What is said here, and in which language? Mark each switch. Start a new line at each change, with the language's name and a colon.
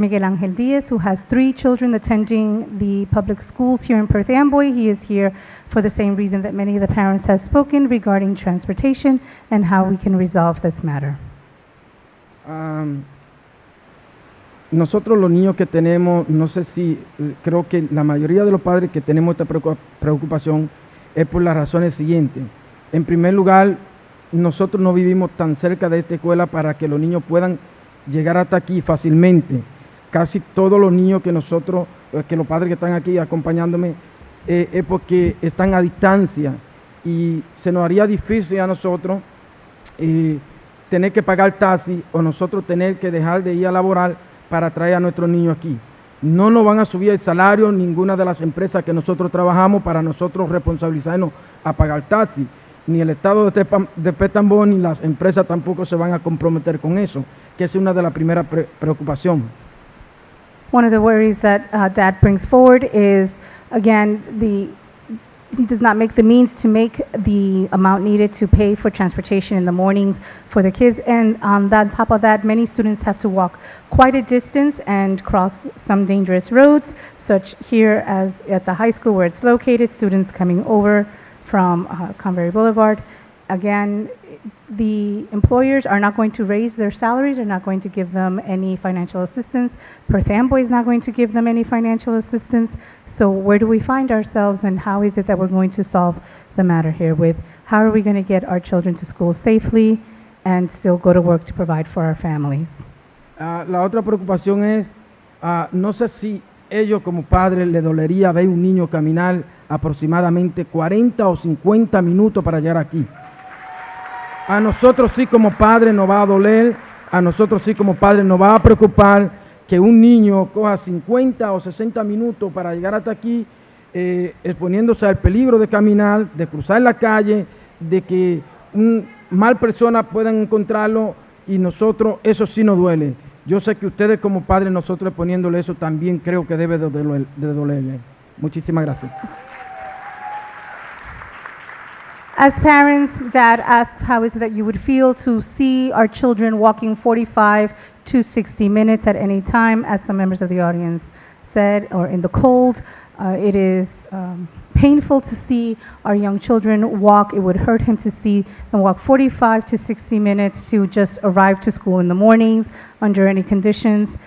English: Miguel Ángel Díaz, who has 3 children attending the public schools here in Perth Amboy. He is here for the same reason that many of the parents have spoken regarding transportation and how we can resolve this matter.
Spanish: Nosotros los niños que tenemos, no sé si, creo que la mayoría de los padres que tenemos esta preocupación es por las razones siguientes. En primer lugar, nosotros no vivimos tan cerca de esta escuela para que los niños puedan llegar hasta aquí fácilmente. Casi todos los niños que nosotros, que los padres que están aquí acompañándome, es porque están a distancia y se nos haría difícil a nosotros tener que pagar taxi o nosotros tener que dejar de ir a laborar para traer a nuestros niños aquí. No nos van a subir el salario ninguna de las empresas que nosotros trabajamos para nosotros responsabilizarnos a pagar taxi. Ni el Estado de Perth Amboy ni las empresas tampoco se van a comprometer con eso, que es una de las primeras preocupaciones.
English: One of the worries that Dad brings forward is, again, he does not make the means to make the amount needed to pay for transportation in the mornings for the kids, and on top of that, many students have to walk quite a distance and cross some dangerous roads, such here as at the high school where it's located, students coming over from Convery Boulevard. Again, the employers are not going to raise their salaries, are not going to give them any financial assistance. Perth Amboy is not going to give them any financial assistance. So where do we find ourselves, and how is it that we're going to solve the matter here with how are we going to get our children to school safely and still go to work to provide for our families?
Spanish: La otra preocupación es, no sé si ellos como padres les dolería ver un niño caminar aproximadamente 40 o 50 minutos para llegar aquí. A nosotros sí como padres nos va a doler, a nosotros sí como padres nos va a preocupar que un niño coja 50 o 60 minutos para llegar hasta aquí, exponiéndose al peligro de caminar, de cruzar la calle, de que mal personas puedan encontrarlo, y nosotros eso sí nos duele. Yo sé que ustedes como padres, nosotros exponiéndole eso también creo que debe de dolerle. Muchísimas gracias.
English: As parents, Dad asks how is it that you would feel to see our children walking 45 to 60 minutes at any time, as some members of the audience said, or in the cold. It is painful to see our young children walk. It would hurt him to see them walk 45 to 60 minutes to just arrive to school in the mornings under any conditions.